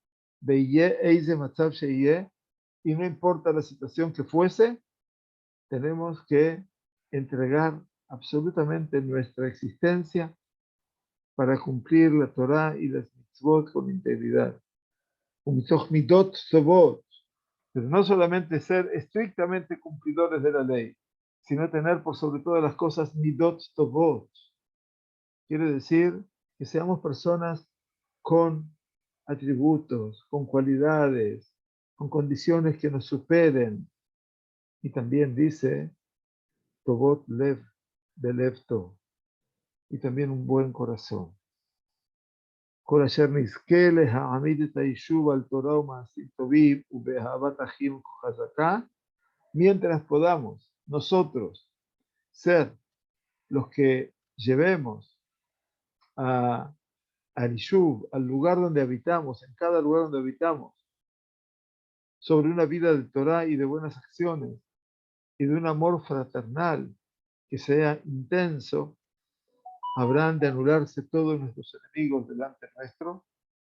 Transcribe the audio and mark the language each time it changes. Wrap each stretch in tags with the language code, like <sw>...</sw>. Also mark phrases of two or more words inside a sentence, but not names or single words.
<es>Y no importa la situación que fuese, tenemos que entregar absolutamente nuestra existencia para cumplir la Torah y las mitzvot con integridad. Pero no solamente ser estrictamente cumplidores de la ley, sino tener por sobre todas las cosas</es> <he>מידות טובות.</he> <es>Quiere decir que seamos personas con atributos, con cualidades, con condiciones que nos superen. Y también dice</es> <he>טובות לב, בלב טוב,</he> <es>y también un buen corazón.</es> <he>כל אשר נזכה להעמיד את היישוב על תורה ומעשים טובים ובאהבת אחים חזקה,</he> <es>mientras podamos nosotros ser los que llevemos al Yishuv, al lugar donde habitamos, en cada lugar donde habitamos, sobre una vida de Torah y de buenas acciones y de un amor fraternal que sea intenso, habrán de anularse todos nuestros enemigos delante nuestro.</es>